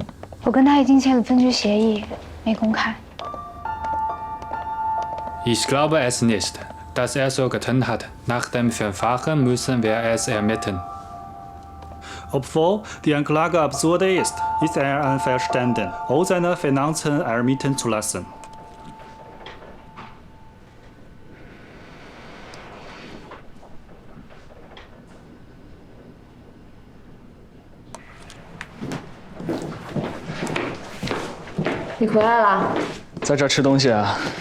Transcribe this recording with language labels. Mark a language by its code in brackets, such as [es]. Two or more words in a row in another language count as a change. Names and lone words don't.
[zh] 我跟他已经签了分居协议，没公开。 [de] Ich glaube es nicht, dass so getan hat. Nach dem Verfahren müssen wir es ermitteln. Obwohl die Anklage absurd ist er einverstanden, all seine Finanzen ermitteln zu lassen. [zh] 你回来了？在这儿吃东西啊？